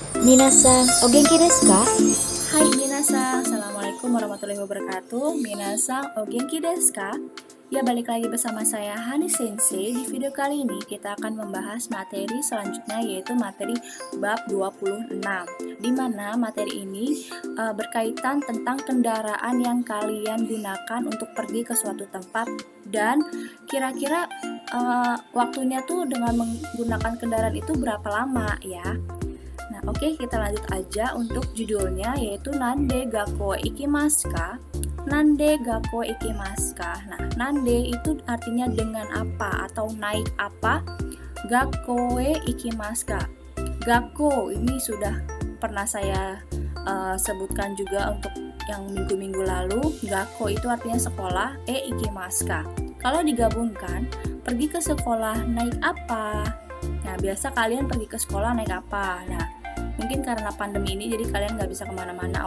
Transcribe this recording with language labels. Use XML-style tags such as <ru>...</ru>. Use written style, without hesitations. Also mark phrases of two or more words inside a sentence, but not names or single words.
<ja>みなさん、お元気ですか?</ja> <id>Hai minasan,</id> <ar>السلام عليكم ورحمة الله وبركاته.</ar> <ja>みなさん、お元気ですか?</ja> <id>Ya, balik lagi bersama saya Hani Sensei. Di video kali ini kita akan membahas materi selanjutnya, yaitu materi bab 26, di mana materi ini berkaitan tentang kendaraan yang kalian gunakan untuk pergi ke suatu tempat, dan kira-kira waktunya tuh dengan menggunakan kendaraan itu berapa lama ya. Nah, oke, kita lanjut aja untuk judulnya, yaitu</id> <ja>何で学校行きますか? 何で学校行きますか?</ja> <id>Nah, nande itu artinya dengan apa atau naik apa.</id> <ja>学校行きますか?</ja> <id>Gakko ini sudah pernah saya sebutkan juga untuk yang minggu-minggu lalu. Gakko itu artinya sekolah,</id> <ja>行きますか?</ja> <id>Kalau digabungkan, pergi ke sekolah naik apa? Nah, biasa kalian pergi ke sekolah naik apa? Nah, mungkin karena pandemi ini jadi kalian nggak bisa kemana-mana.</id>